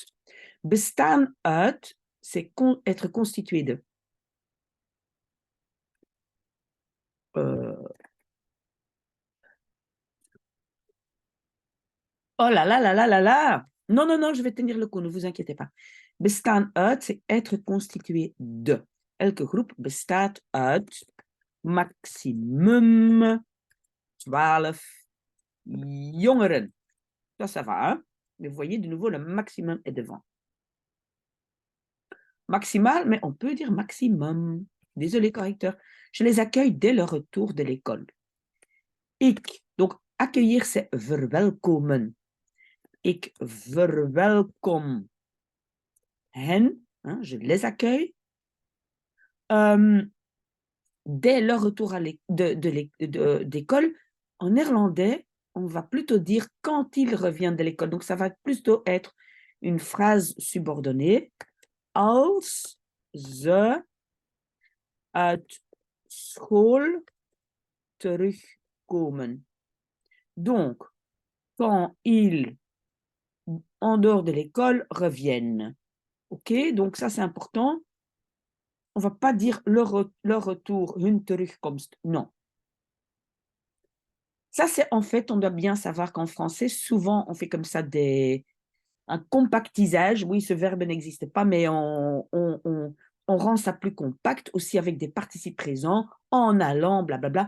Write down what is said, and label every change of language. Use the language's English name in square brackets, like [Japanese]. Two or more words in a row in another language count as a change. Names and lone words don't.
[Dutch] Bestaan uit, [French] c'est être constitué de. Oh là là là là là là! Non, non, non, je vais tenir le coup, ne vous inquiétez pas. [Dutch] Bestaan uit, [French] c'est être constitué de. [Dutch] Elke groep bestaat uit maximum 12 jongeren. [French] Ça va, hein? Mais vous voyez, de nouveau, le maximum est devant. Maximal, mais on peut dire maximum. Désolé, correcteur. Je les accueille dès le retour de l'école. Ik, donc accueillir, c'est verwelkomen. [Dutch] Ik verwelkom hen, [French] hein, je les accueille. Dès leur retour d'école, en néerlandais, on va plutôt dire quand ils reviennent de l'école. Donc, ça va plutôt être une phrase subordonnée. [Dutch] Als ze uit school terugkomen. [French] Donc, quand ils, en dehors de l'école, reviennent. OK? Donc, ça, c'est important. On ne va pas dire leur retour, [Dutch] hun terugkomst. [French] Non. Ça, c'est en fait, on doit bien savoir qu'en français, souvent, on fait comme ça un compactisage. Oui, ce verbe n'existe pas, mais on rend ça plus compact aussi avec des participes présents, en allant, blablabla.